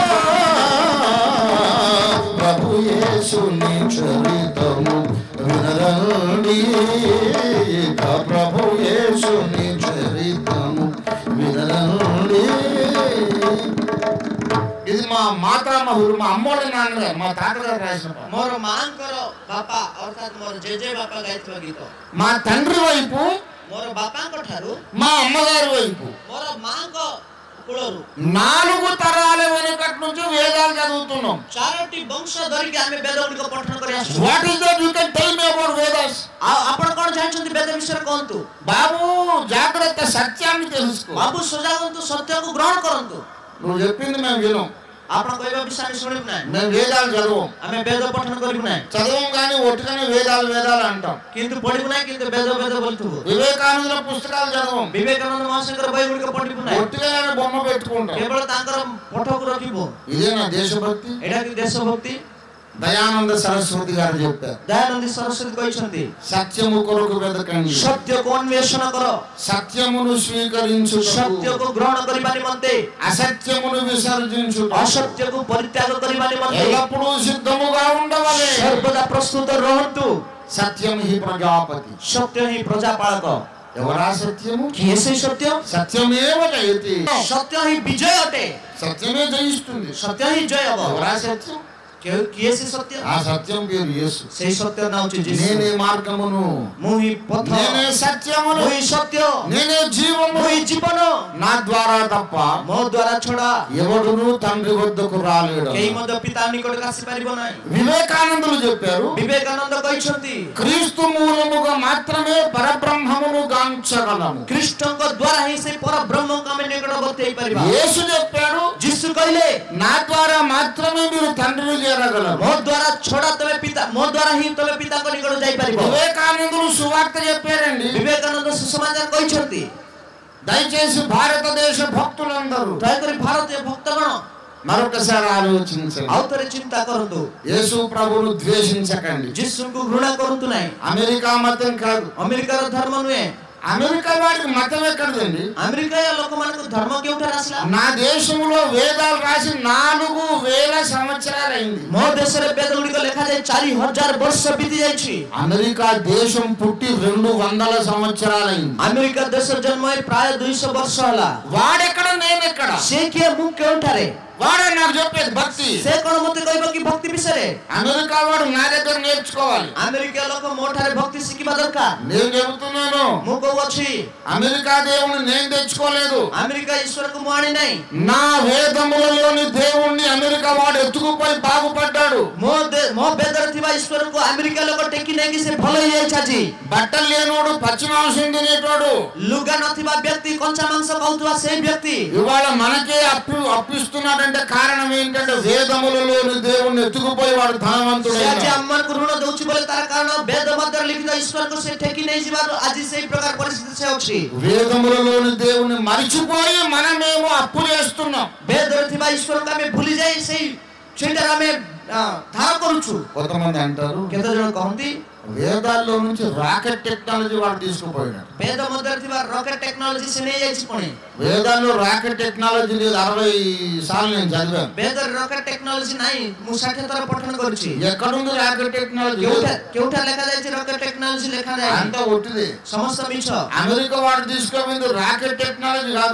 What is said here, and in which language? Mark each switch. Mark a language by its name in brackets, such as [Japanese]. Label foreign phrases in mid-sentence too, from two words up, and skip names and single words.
[Telugu] ప్రభు యేసుని చరితము వినరండి, ప్రభు యేసుని చరితము వినరండి। ఇది మా మాతామహులు, మా అమ్మోళ్ళ నాన్నగారు, మా తాతగారు రాసిన పాట। [Odia] ମୋର ମାଙ୍କର ବାପା ଅର୍ଥାତ୍ ମୋର ଜେଜେ ବାପା ଗାଇଥିବା ଗୀତ। [Telugu] మా తండ్రి వైపు, [Odia] ମୋର ବାପାଙ୍କ ଠାରୁ [Telugu] మా అమ్మగారి వైపు [Odia] ମୋର ମାଙ୍କ କୂଳରୁ [Telugu] 4 తరాల వెనుకటి నుంచి వేదాలు చదువుతున్నాం। [Odia] 4ଟି ବଂଶ ଧରିକି ଆମେ ବେଦ ଗୁଡ଼ିକ ପଠନ କରି ଆସୁଛୁ। [English] What is that you can tell me about Vedas? [Odia] ଆପଣ କଣ ଜାଣିଛନ୍ତି ବେଦ ବିଷୟରେ କୁହନ୍ତୁ। [Telugu] బాబు జాగ్రత్త, సత్యాన్ని తెలుసుకో। [Odia] ବାବୁ ସଜାଗ ହୁଅନ୍ତୁ, ସତ୍ୟକୁ ଗ୍ରହଣ କରନ୍ତୁ। [Telugu] నువ్వు చెప్పింది మేము వినం, [Odia] ଆପଣ କହିବା ବିଷୟ ଆମେ ଶୁଣିବୁ ନାହିଁ। [Telugu] మేము వేదాలు చదవం, [Odia] ଆମେ ବେଦ ପଠନ କରିବୁ ନାହିଁ, [Telugu] చదవం కానీ ఒట్టుగానే వేదాలు వేదాలు అంటాం। [Odia] କିନ୍ତୁ ପଢିବୁ ନାହିଁ, କିନ୍ତୁ ବେଦ ବେଦ ବୋଲୁଥିବୁ। [Telugu] వివేకానందుల పుస్తకాలు చదవం, [Odia] ବିବେକାନନ୍ଦ ମହାଶୟଙ୍କର ବହି ଗୁଡ଼ିକ ପଢିବୁ ନାହିଁ, [Telugu] ఒట్టుగానే బొమ్మ పెట్టుకుంటాం। [Odia] କେବଳ ତାଙ୍କର ଫଟୋକୁ ରଖିବୁ। [Telugu] ఇదేనా దేశభక్తి? [Odia] ଏଇଟା କି దేశభక్తి? [Telugu] దయానంద సరస్వతి గారు చెప్పారు, [Odia] ଦୟାନନ୍ଦୀ ସରସ୍ୱତୀ କହିଛନ୍ତି [Telugu] సత్యము కొరకు వెతకండి, [Odia] ସତ୍ୟକୁ ଅନ୍ୱେଷଣ କର, [Telugu] సత్యమును స్వీకరించుటకు, [Odia] ସତ୍ୟକୁ ଗ୍ରହଣ କରିବା ନିମନ୍ତେ, [Telugu] అసత్యమును విసర్జించుటకు [Odia] ଅସତ୍ୟକୁ ପରିତ୍ୟାଗ କରିବା ନିମନ୍ତେ [Telugu] ఎల్లప్పుడూ సిద్ధముగా ఉండవలే। [Odia] ସର୍ବଦା ପ୍ରସ୍ତୁତ ରୁହନ୍ତୁ। [Sanskrit] సత్యం హి ప్రజాపతి। [Odia] ସତ୍ୟ ହିଁ ପ୍ରଜାପାଳକ। [Telugu] ఎవరా సత్యము? [Odia] କିଏ ସେଇ ସତ୍ୟ? [Sanskrit] సత్యమేవ జయతి, [Odia] ସତ୍ୟ ହିଁ ବିଜୟ ଅଟେ। [Telugu] సత్యమే జయిస్తుంది। [Odia] ସତ୍ୟ ହିଁ ଜୟ ହବ। [Telugu] ఎవరా సత్యం? [Odia] କିଏ ସେ ସତ୍ୟ? [Telugu] ఆ సత్యం పేరు యేసు। [Odia] ସେଇ ସତ୍ୟ ନାଁ ହେଉଛି ଯୀଶୁ। [Telugu] నేనే మార్గమును, [Odia] ମୁଁ ହିଁ ପଥ, [Telugu] నేనే సత్యమును, [Odia] ମୁଁ ହିଁ ସତ୍ୟ, [Telugu] నేనే జీవము, [Odia] ମୁଁ ହିଁ ଜୀବନ। [Telugu] నా ద్వారా తప్ప [Odia] ମୋ ଦ୍ୱାରା ଛଡା [Telugu] ఎవడును తండ్రి వద్దకు రాలేడు। [Odia] କେହି ମଧ୍ୟ ପିତା ନିକଟକୁ ଆସିପାରିବ ନାହିଁ। [Telugu] వివేకానందులు చెప్పారు, [Odia] ବିବେକାନନ୍ଦ କହିଛନ୍ତି [Telugu] క్రీస్తు మూలముగా మాత్రమే పరబ్రహ్మమును గాంచగలము। [Odia] ଖ୍ରୀଷ୍ଟଙ୍କ ଦ୍ୱାରା ହିଁ ସେ ପରବ୍ରହ୍ମଙ୍କୁ ଆମେ ନିକଟବର୍ତ୍ତୀ ହେଇପାରିବା। [Telugu] యేసు చెప్పాడు, [Odia] ଯୀଶୁ କହିଲେ [Telugu] నా ద్వారా మాత్రమే మీరు తండ్రిని చేరగలరు। [Odia] ମୋ ଦ୍ୱାରା ଛଡା ତମେ ପିତା, ମୋ ଦ୍ୱାରା ହିଁ ତମେ ପିତାଙ୍କ ନିକଟ ଯାଇପାରିବ। [Telugu] వివేకానందులు సువార్త చెప్పారండి। [Odia] ବିବେକାନନ୍ଦ ସୁସମାଚାର କହିଛନ୍ତି। [Telugu] దయచేసి భారతదేశ భక్తులందరూ [Odia] ଦୟାକରି ଭାରତୀୟ ଭକ୍ତଗଣ [Telugu] మరొకసారి ఆలోచించండి। [Odia] ଆଉ ଥରେ ଚିନ୍ତା କରନ୍ତୁ। [Telugu] యేసు ప్రభువును ద్వేషించకండి। [Odia] ଯୀଶୁଙ୍କୁ ଘୃଣା କରନ୍ତୁ ନାହିଁ। [Telugu] అమెరికా మతం కాదు, [Odia] ଆମେରିକାର ଧର୍ମ ନୁହେଁ, [Telugu] అమెరికా వాడికి మతం ఎక్కడదండి? అమెరికా లోకమానకు ధర్మ కేउठार ଆସିଲା? నా దేశంలో వేదాలు రాసి 4000 సంవత్సరాలు అయింది. [Odia] ମୋ ଦେଶରେ ବେଦ ଗୁଡ଼ିକ ଲେଖାଯାଇ 4000 ବର୍ଷ ବିତି ଯାଇଛି. [Telugu] అమెరికా దేశం పుట్టి 200 సంవత్సరాలు అయింది. [Odia] ଆମେରିକା ଦେଶ ଜନ୍ମ ହୋଇ ପ୍ରାୟ 200 ବର୍ଷ ହେଲା. [Telugu] వాడెక్కడ నేనెక్కడ? [Odia] ସେ କିଏ ମୁଁ କେଉଁଠାରେ? [Telugu] వాడే నాకు చెప్పేది భక్తి. [Odia] ସେ କଣ ମତେ କହିବ କି ଭକ୍ତି ବିଷୟରେ? [Telugu] అమెరికా వాడు నా దగ్గర నేర్చుకోవాలి. [Odia] ଆମେରିକା ଲୋକ ମୋ ଠାରେ ଭକ୍ତି ଶିଖିବା ଦରକାର. [Telugu] నేను చెబుతున్నాను, [Odia] ମୁଁ କହୁଅଛି [Telugu] అమెరికా దేవుని నేను తెచ్చుకోలేదు. [Odia] ଆମେରିକା ଈଶ୍ୱରକୁ ମୁଁ ଆଣି ନାହିଁ. [Telugu] నా వేదములలోని దేవుణ్ణి అమెరికా వాడు ఎత్తుకుపోయి బాగుపడ్డాడు. [Odia] ମୋ ବେଦରେ ଥିବା ଈଶ୍ୱରକୁ ଆମେରିକା ଲୋକ ଟେକି ନେଇକି ସେ ଭଲ ହେଇଯାଇଛି ଆଜି. [Telugu] బట్టలు లేనోడు పచ్చి మాంసం తినేటోడు, [Odia] ଲୁଗା ନଥିବା ବ୍ୟକ୍ତି କଞ୍ଚା ମାଂସ ଖାଉଥିବା ସେଇ ବ୍ୟକ୍ତି [Telugu] ఇవాళ మనకే అప్పిస్తున్నాడంటే కారణం ఏంటంటే వేదములలోని దేవుణ్ణి ఎత్తుకుపోయి వాడు ధనవంతుడు. [Odia] ସେ ଆଜି ଆମମାନଙ୍କୁ ଋଣ ଦଉଛି ବୋଲି ତାର କାରଣ ବେଦ ମଧ୍ୟରେ ଲିଖିତ ଈଶ୍ୱରକୁ ସେ ଟେକି ନେଇଯିବାରୁ ଆଜି ସେଇ ପ୍ରକାର ପରିସ୍ଥିତି ସେ ଅଛି. [Telugu] వేదములలోని దేవుణ్ణి మరిచిపోయి మనమేమో అప్పు చేస్తున్నాం. [Odia] ବେଦରେ ଥିବା ଈଶ୍ୱରକୁ ଆମେ ଭୁଲି ଯାଇ ସେଇଟାରେ ଆମେ ଧାର କରୁଛୁ. [Telugu] కొంతమంది అంటారు, [Odia] କେତେ ଜଣ କହନ୍ତି [Telugu] వేదాల్లో నుంచి [English] rocket technology [Telugu] వాడు తీసుకుపోయినాడు. [Odia] ବେଦ ମଧ୍ୟରେ ଥିବା [English] rocket technology [Odia] ସେ ନେଇଯାଇଛି. ପୁଣି [Telugu] వేదాల్లో [English] rocket technology [Telugu] లేదు. 60 సార్లు నేను చదివాను. [Odia] ବେଦରେ [English] rocket technology [Odia] ନାହିଁ. ମୁଁ 60 ଥର పఠନ କରିଛି. [Telugu] ఎక్కడుంది [English] rocket technology? [Odia] କେଉଁଠାରେ ଲେଖାଯାଇଛି [English] rocket technology? [Odia] ଲେଖାଯାଏ [Telugu] అంతా ఒట్టిది. [Odia] ସମସ୍ତ ମିଛ. [Telugu] అమెరికా వాడు తీసుకుపోయింది [English] rocket technology [Telugu] కాదు.